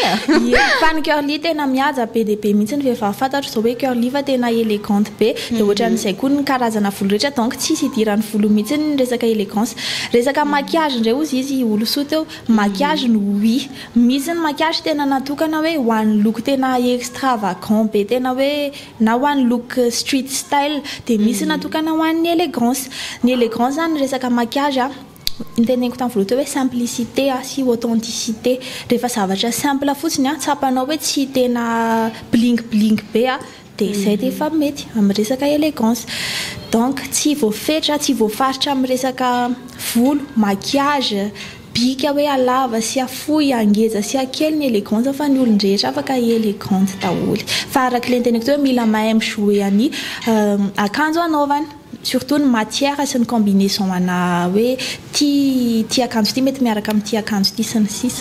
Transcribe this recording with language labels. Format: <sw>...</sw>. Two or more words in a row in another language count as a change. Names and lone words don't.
<mg>fa ny curly tena mihaja be dia be mihitsy ny vehivavy fantatro zao hoe curly fa tena élégante be dia ohatra n'izay koa ny karazana volo rehetra donc tsisy hidiran'ny volo mihitsy ny resaka élégance resaka maquillage indray ozy izy olo soa teo maquillage no oui misy ny maquillage tena natokana hoe ho an'ny look tena extravagant be tena hoe na ho an'ny look</mg> <en>street style</en> <mg>dia misy natokana ho an'ny élégance zany resaka maquillage ny teneniko tamin'ny voaloha teo hoe simplicité sy authenticité rehefa zavatra simple fotsiny tsapanao hoe tsy tena</mg> <en>bling bling</en> <mg>be dia izay dia efa mety amin'ny resaka élégance donc tsy voafetra tsy voafaritra amin'ny resaka volo maquillage bika hoe alava sy afohy angeza sy akely ny élégance fa ny olon-drehetra afaka élégante daholo fa araka ilay teneniko teo hoe mila mahay mijouer any akanjo anaovana surtout ny matière sy ny combinaison ana hoe ty akanjo ty mety miaraka amin'ny ty akanjo ty sy ny sisa</mg>